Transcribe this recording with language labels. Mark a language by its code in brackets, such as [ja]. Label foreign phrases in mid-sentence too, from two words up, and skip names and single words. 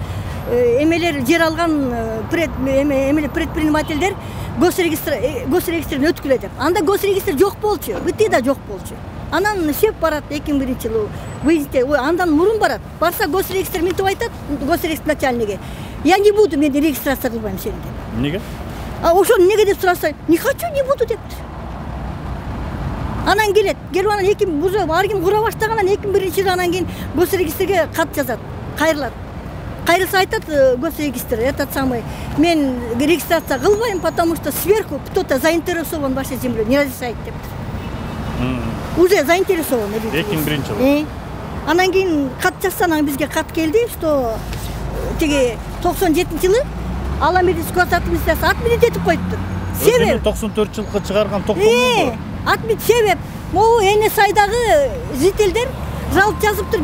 [ky] Эмелер жер алган предпринимательдер госрегистрден өткүлө деп. Анда госрегистр жок болчу, бити да жок болчу. Анан сеп барат 2001-жылы выездде, андан мурун барат. Барса госрегистр мынтип айтат, госрегистр начальниги. [ru] Я не буду, [ky] мен регистрация кылбайм сени деп. Неге? Ошону неге деп сураса, [ru] не хочу, не буду депти. [ky] Анан келет анан уже ар ким кура баштагандан 2001-жылы анан кийин госрегистрге кат жазат, кайрылат. Кайрылса айтат госрегистр, [ru] этот самый, [ky] мен регистрация кылбайм, [ru] потому что сверху кто-то заинтересован в вашей земле, не разрешает депти. Уже заинтересован. [ky] 2001-жылы. Анан кийин кат жазса, анан бизге кат келди, что тиги 97-жылы Аламедис госадминистрация отменить этип коюптур. Себеп 94-жылкы чыгарган токтомду. Отменить себеп. Могу эне сайдагы жителдер жалоб жазыптыр.